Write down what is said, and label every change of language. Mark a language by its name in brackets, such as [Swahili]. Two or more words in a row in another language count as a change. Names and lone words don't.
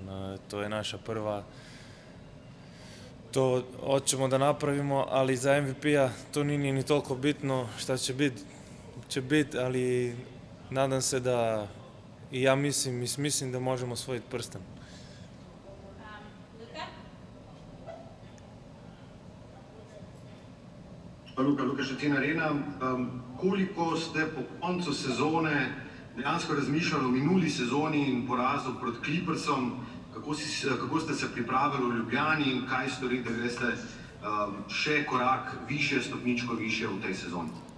[Serbian] To je naša prva, to hoćemo da napravimo, ali za MVP-a to nije ni toliko bitno. Šta će biti, ali nadam se da, i ja mislim da možemo osvojiti prsten. [Slovenian] Luka Šetin Arena, koliko ste po koncu sezone dejansko razmišljali o minuli sezoni in porazu proti Clippersom, kako ste se pripravili v Ljubljani in kaj storite, da greste še korak više, stopničko više v tej sezoni?